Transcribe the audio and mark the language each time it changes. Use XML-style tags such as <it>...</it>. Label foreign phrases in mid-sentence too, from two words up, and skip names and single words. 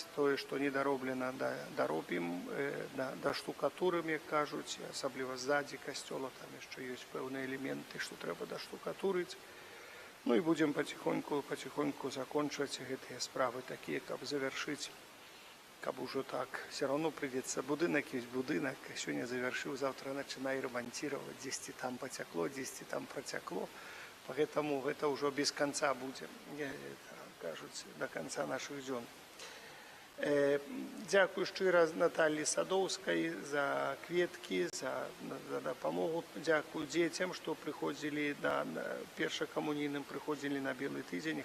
<be>Тое, што недароблена, даробім, даштукатурым, як кажуць, асабліва ззадзі касцёла, там яшчэ ёсць пэўныя элементы, што трэба даштукатурыць. Ну і будзем паціхоньку закончваць гэтыя справы такія, каб завяршыць, каб ужо так.</be> <ru>Все равно</ru> <be>прыйдзецца будынак, ёсць будынак, сёння завяршыў,</be> <ru>завтра начинай ремонтировать,</ru> <be>дзесьці там пацякло, дзесьці там працякло. Поэтому гэта ўжо без канца будзе, кажуць,</be> <ru>до конца наших</ru> <be>дзён. Дзякую шчыра Наталлі Садоўскай за кветкі, за дапамогу. Дзякую дзецям, што прыходзілі на першакамунійным, прыходзілі на белы тыдзень.</be>